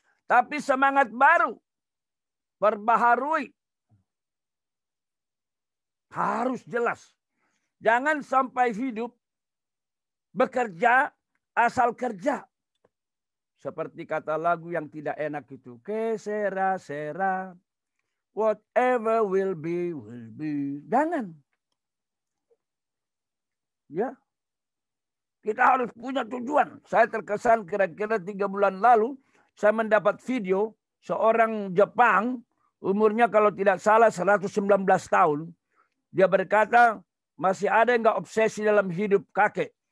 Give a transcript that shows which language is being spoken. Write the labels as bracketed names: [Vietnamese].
[Indonesian] Tapi semangat baru. Perbaharui. Harus jelas. Jangan sampai hidup bekerja asal kerja. Seperti kata lagu yang tidak enak itu. [Spanish] Que sera, sera. [English] Whatever will be, will be. [Indonesian] Jangan. Ya. Kita harus punya tujuan. Saya terkesan kira-kira 3 bulan lalu, saya mendapat video seorang Jepang, umurnya kalau tidak salah 119 tahun. Dia berkata, masih ada yang nggak obsesi dalam hidup kakek.